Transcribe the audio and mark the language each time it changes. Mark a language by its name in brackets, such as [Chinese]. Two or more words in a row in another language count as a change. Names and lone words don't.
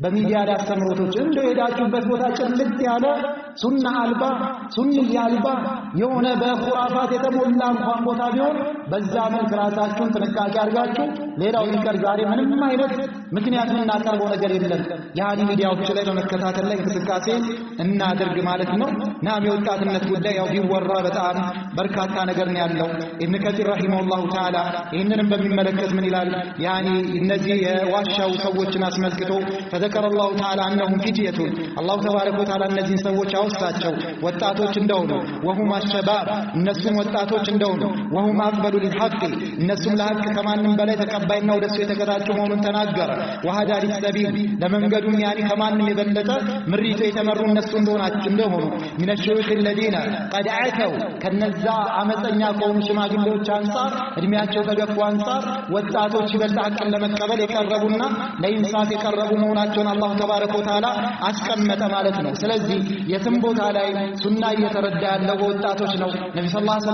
[Amharic] በሚዲያ ላይ አስተምሮቶች እንደው ሄዳችሁበት ቦታ ጭልጥ ያለ ሱና አልባ ሱኒ አልባ የሆነ በኹራፋት የተሞላ እንኳን ቦታ ቢሆን በዛ መልክ ራሳችሁን ጥንቃቄ አድርጋችሁ ሌላው ይቀር ዛሬ ምንም አይነት ምክንያት የምናቀርበው ነገር የለም ያኒ ሚዲያዎች ላይ በመከታተል ላይ እንቅስቃሴ እናድርግ ማለት ነው። ናም የወጣትነት ጉዳይ ያው ቢወራ በጣም በርካታ ነገር ነው ያለው። ኢብኑ ከቲር [Arabic] رحمه الله تعالى [Amharic] ይህንንም በሚመለከት ምን ይላል? ያኒ እነዚህ የዋሻው ሰዎችን አስመልክቶ [Arabic] فذكر الله تعالى انهم فتية الله تبارك وتعالى [Amharic] እነዚህ ሰዎች አወሳቸው ወጣቶች እንደሆኑ [Arabic] وهم الشباب [Amharic] እነሱም ወጣቶች እንደሆኑ [Arabic] وهم اقبل للحق [Amharic] እነሱም ለሐቅ ከማንም በላይ ተቀባይና ወደሱ የተገራጩ መሆኑን ተናገረ። وهذا للسبيل ለመንገዱም ያኒ ከማንም የበለጠ ምሪቱ የተመሩ እነሱ እንደሆኑ [Arabic] من الشيوخ الذين قد عتوا [Amharic] ከነዛ አመፀኛ ከሆኑ ሽማግሌዎች አንፃር እድሜያቸው ተገፉ አንፃር ወጣቶች ይበልጥ ሐቅን ለመቀበል የቀረቡና ለኢንሳፍ የቀረቡ መሆናቸውን [Arabic] الله تبارك وتعالى [Amharic] አስቀመጠ ማለት ነው። ስለዚህ የትም ቦታ ላይ ሱና እየተረዳ ያለው በወጣቶች ነው። ነብዩ [Arabic] صلى الله عليه